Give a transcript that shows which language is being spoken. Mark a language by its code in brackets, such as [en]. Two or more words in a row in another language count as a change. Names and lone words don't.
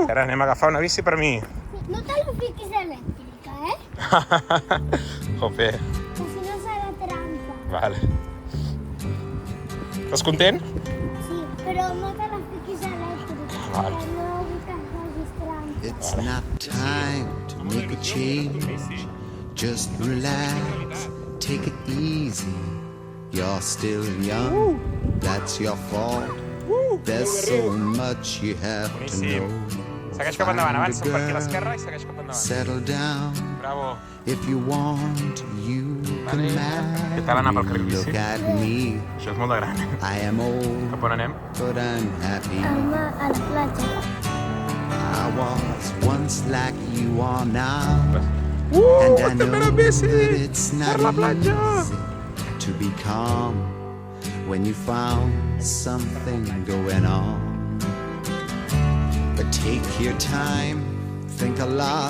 [ca] Ara anem a agafar una bici per mi. No te la fiquis elèctrica, Jope. Que si no serà trampa. Vale. Estàs content? Sí, però no te la fiquis elèctrica. Vale. Que no vull que facis trampa. [en] It's not time to make a change. Just relax, take it easy. You're still young, that's your fault. There's so much you have to know. [ca] Segueix cap endavant, avança per aquí a l'esquerra i segueix cap endavant. [en] Settle down, Bravo. if you want, you can [ca] Què tal anar pel carril [en] marry. [ca] bici? [en] Look at me, [ca] Això és molt de gran. [en] I am old, [ca] Cap on anem? [en] but I'm happy. [ca] Home, a la platja. [en] I was once like you are now. And I know that it's not easy to be calm when you found something going on. But take your time, think a lot.